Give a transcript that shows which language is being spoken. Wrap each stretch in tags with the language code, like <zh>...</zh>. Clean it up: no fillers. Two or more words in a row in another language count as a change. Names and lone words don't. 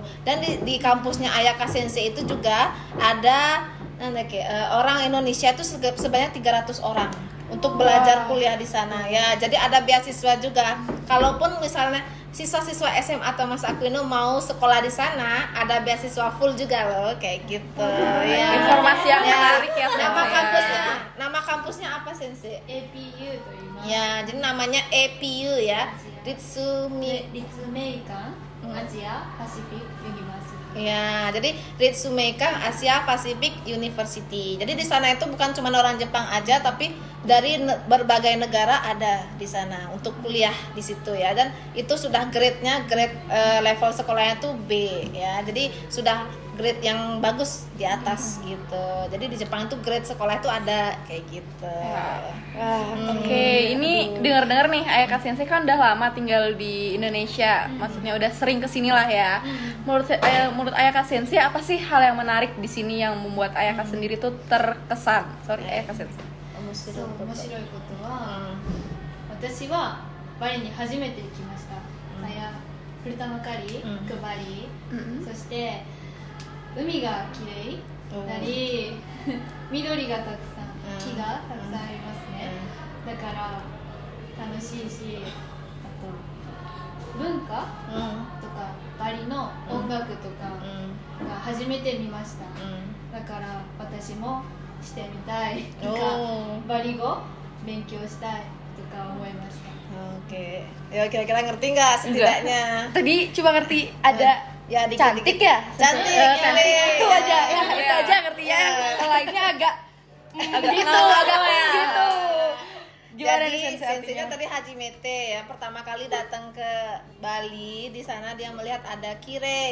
<id>Dan di kampusnya Ayaka Sensei itu juga ada orang Indonesia itu sebanyak 300 orang untuk belajar kuliah di sana ya. Jadi ada beasiswa juga. Kalaupun misalnya siswa-siswa SMA atau Mas Aquino mau sekolah di sana, ada beasiswa full juga loh, kayak gitu. Ya. Informasi yang menarik ya, Nama kampusnya apa Sensei?</id> <ja>APU と言います。</ja> <id>Ya, jadi namanya APU ya.</id> <ja>立命館アジアパシフィックユニバーシティ。</ja> <id>Ya, jadi Ritsumeikan Asia Pacific University. Jadi di sana itu bukan cuma orang Jepang aja, tapi dari berbagai negara ada di sana untuk kuliah di situ ya. Dan itu sudah</id> <en>grade level</en> <id>sekolahnya tuh B ya. Jadi sudah grade yang bagus di atas gitu. Jadi di Jepang itu grade sekolah itu ada kayak gitu. Oke, ini dengar-dengar nih Ayaka Sensei kan udah lama tinggal di Indonesia, maksudnya udah sering kesini lah ya. Menurut Ayaka Sensei apa sih hal yang menarik di sini yang membuat Ayaka sendiri tuh terkesan? Sorry Ayaka Sensei.</id> <ja>そう面白いことは、私はバリに初めて行きました。古玉狩り、バリ、そして海がきれいなり、緑がたくさん、木がたくさんありますね。だから楽しいし、あと文化とかバリの音楽とかが初めて見ました。だから私もしてみたいとか、バリ語勉強したいとか思いました。</ja> <id>Oke, ya kira-kira ngerti nggak setidaknya? Tadi cuma ngerti ada Ya, cantik ya? Cantik, Itu aja ya, itu aja ngertinya. Yang lainnya agak gitu. Gimana nih Jadi Sensei Sensei-nya artinya? tadi Hajimete ya, pertama kali datang ke Bali, di sana dia melihat ada kire.</id>